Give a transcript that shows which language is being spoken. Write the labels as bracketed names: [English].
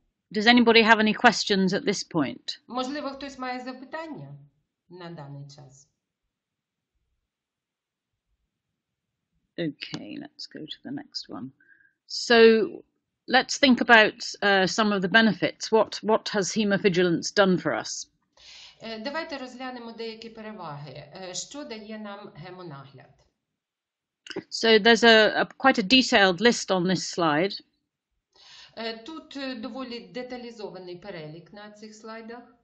[English] Does anybody have any questions at this point? [Ukrainian] Можливо, хтось має запитання на даний час? [English] Okay, let's go to the next one. So let's think about some of the benefits. What has hemovigilance done for us? [Ukrainian] Давайте розглянемо деякі переваги. Що дає нам гемонагляд? [English] So there's quite a detailed list on this slide. [Ukrainian] Тут доволі деталізований перелік на цих слайдах.